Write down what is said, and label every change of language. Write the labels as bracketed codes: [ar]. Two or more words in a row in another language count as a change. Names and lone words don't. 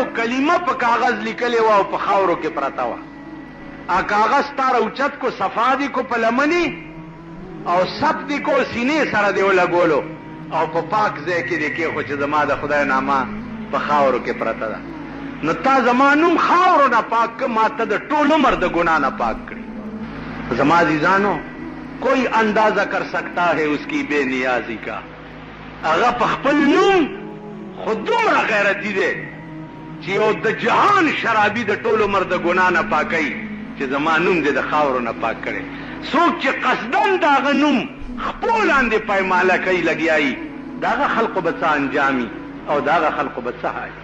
[ps] کلمه په کاغذ لیکلې وه او په خاورو کې پرته وه کاغذ تا راوچت کو صفا دي کو په لمنې او سپ دي کو سینې سره دې ولګولو او په پاک ځای کې دې کېښو چې زما د خدای نامه په خاورو کې پرته ده نو تا زما نوم خاورو نه پاک که ما ته د ټول عمر د ګناه نه پاک کړي زما عزیزانو [ur] کوئی اندازہ کر سکتا ہے اس کی بے نیازی کا [ps] هغه په خپل نوم خو دومره غیرتي دی چې یو د جهان شرابي د ټول عمر د ګناه نه پاکي چې زما نوم دې د خاورو نه پاک کړي. څوک چې قصدن د هغه نوم خپو لاندې پایماله کوي لګیایي د هغه خلقو به څه انجامي او د هغه خلقو به څه حالي.